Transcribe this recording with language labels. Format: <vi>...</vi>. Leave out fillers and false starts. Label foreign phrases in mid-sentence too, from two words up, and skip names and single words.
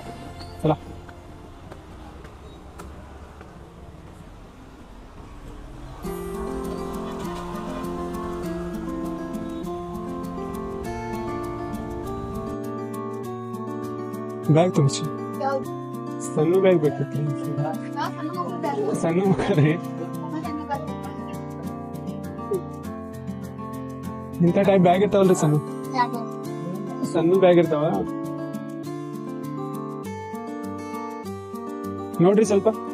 <mr>चला, बॅग तुमची सन्नू बॅग भेटते, सन्नू रे</mr> <kn>ಇಂಥ ಟೈಪ್ ಬ್ಯಾಗ್ ಇರ್ತಾವಲ್ರಿ ಸಣ್ಣ ಬ್ಯಾಗ್ ಇರ್ತಾವ ನೋಡ್ರಿ ಸ್ವಲ್ಪ।</kn>